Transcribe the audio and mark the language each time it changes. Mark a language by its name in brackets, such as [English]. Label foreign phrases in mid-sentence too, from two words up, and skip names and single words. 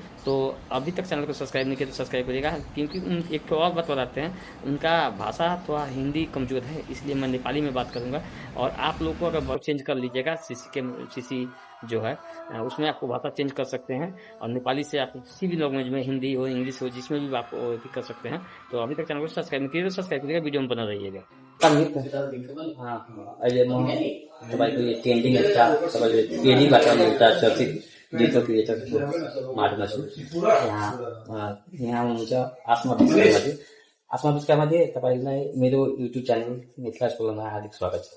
[Hindi] तो अभी तक चैनल को सब्सक्राइब नहीं किया तो सब्सक्राइब करिएगा, क्योंकि एक तो और बात बताते हैं, उनका भाषा थोड़ा हिंदी कमज़ोर है, इसलिए मैं नेपाली में बात करूँगा। और आप लोग को अगर [English] word change [Hindi] कर लीजिएगा, सीसी जो है उसमें आपको भाषा चेंज कर सकते हैं, और नेपाली से आप किसी भी लैंग्वेज में, हिंदी हो इंग्लिश हो, जिसमें भी आप कर सकते हैं। तो अभी तक चैनल को सब्सक्राइब नहीं किया तो सब्सक्राइब करिएगा, वीडियो में बना रहिएगा। [Nepali] अहिले म तपाईँको यो [English] trending star [Nepali] तपाईँले ट्रेनिङबाट एउटा चर्चित [English] digital creatorको [Nepali] मार्गमा छु। यहाँ हुनुहुन्छ आसमा विश्वकर्माजी। आसमा विश्वकर्माजी, तपाईँलाई मेरो [English] YouTube channel [Nepali] मिथिला स्कुलमा हार्दिक स्वागत छ।